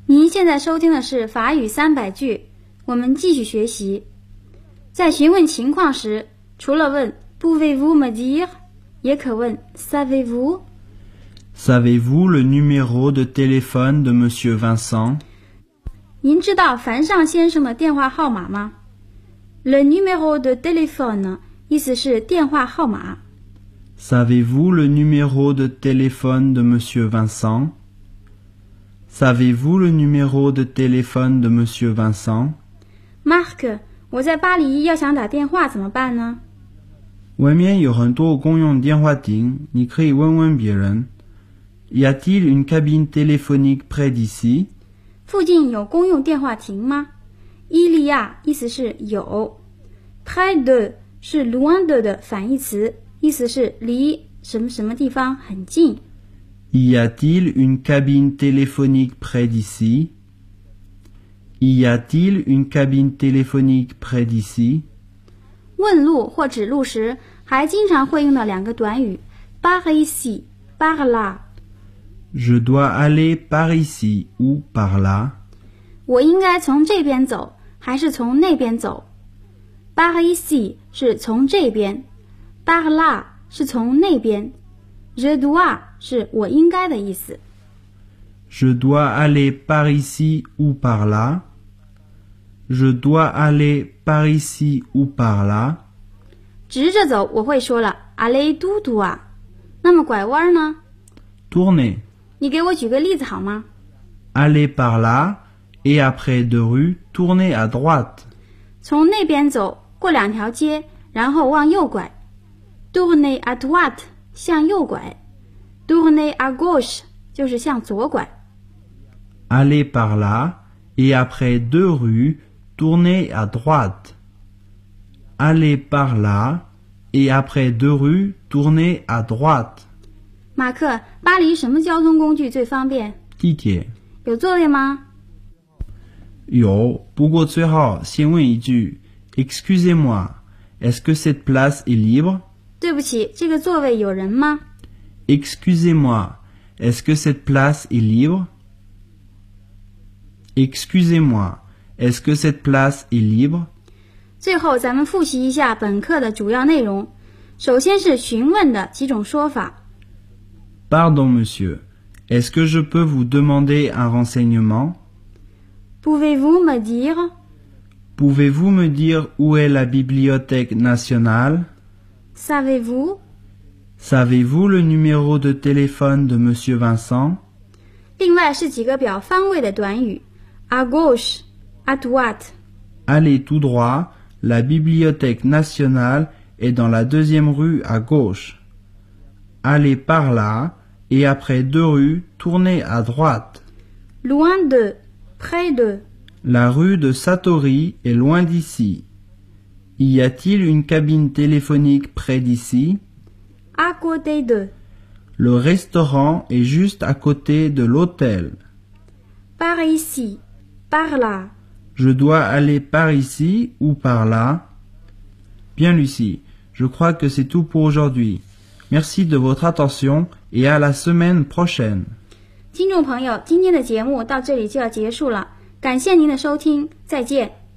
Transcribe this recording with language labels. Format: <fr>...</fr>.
<zh>现在收听的是法语三百句，我们继续学习。在询问情况时，除了问</zh> <fr>Pouvez-vous me dire</fr> <zh>也可问</zh> <fr>Savez-vous Savez-vous le numéro de téléphone de Monsieur Vincent</fr> <zh>您知道樊尚先生的电话号码吗</zh> <fr>Le numéro de téléphone</fr> <zh>意思是电话号码</zh> <fr>Savez-vous le numéro de téléphone de Monsieur VincentSavez-vous le numéro de téléphone de Monsieur Vincent?</fr> <zh>Marc, 我在巴黎要想打电话怎么办呢？外面有很多公用电话亭，你可以问问别人。</zh> <fr>Y a-t-il une cabine téléphonique près d'ici?</fr> <zh>附近有公用电话亭吗？</zh> <fr>Il y a,</fr> <zh>意思是有。 Près de, 是 loin de 反义词，意思是离什么什么地方很近。</zh> <fr>Y a-t-il une cabine téléphonique près d'ici? Y a-t-il une cabine téléphonique près d'ici?</fr> <zh>问路或指路时还经常会用到两个短语</zh> <fr>par ici, par là. Je dois aller par ici ou par là.</fr> <zh>我应该从这边走还是从那边走?Par ici 是从这边 ,par là 是从那边。 Je dois 是我应该的意思。</zh> <fr>Je dois aller par ici ou par là. Je dois aller par ici ou par là.</fr> <zh>直着走我会说了</zh> <fr>Allez tout droit.</fr> <zh>那么拐弯呢</zh> <fr>Tournez.</fr> <zh>你给我举个例子好吗</zh> <fr>Allez par là et après deux rues, tournez à droite.</fr> <zh>从那边走过两条街然后往右拐。</zh> <fr>Tournez à droite.</fr> <zh>向右拐</zh> <fr>Tournez à gauche</fr> <zh>就是向左拐</zh> <fr>Allez par là et après deux rues tournez à droite Allez par là et après deux rues tournez à droite</fr> <zh>马克，巴黎什么交通工具最方便？地铁。有座位吗？有，不过最好先问一句</zh> <fr>Excusez-moi, est-ce que cette place est libre?</fr> <zh>对不起，这个座位有人吗？</zh> <fr>Excusez-moi, est-ce que cette place est libre? Excusez-moi, est-ce que cette place est libre?</fr> <zh>最后咱们复习一下本课的主要内容。首先是询问的几种说法。</zh> <fr>Pardon, monsieur, est-ce que je peux vous demander un renseignement? Pouvez-vous me dire? Pouvez-vous me dire où est la bibliothèque nationale? Savez-vous? Savez-vous le numéro de téléphone de Monsieur Vincent?</fr> <zh>另外是几个表方位的短语。</zh> <fr>À gauche, à droite. Allez tout droit, la bibliothèque nationale est dans la deuxième rue à gauche. Allez par là, et après deux rues, tournez à droite. Loin de, près de. La rue de Satori est loin d'ici. Y a-t-il une cabine téléphonique près d'ici? À côté de. Le restaurant est juste à côté de l'hôtel. Par ici, par là. Je dois aller par ici ou par là? Bien, Lucie, je crois que c'est tout pour aujourd'hui. Merci de votre attention et à la semaine prochaine.</fr> <zh>听众朋友，今天的节目到这里就要结束了，感谢您的收听，再见。</zh>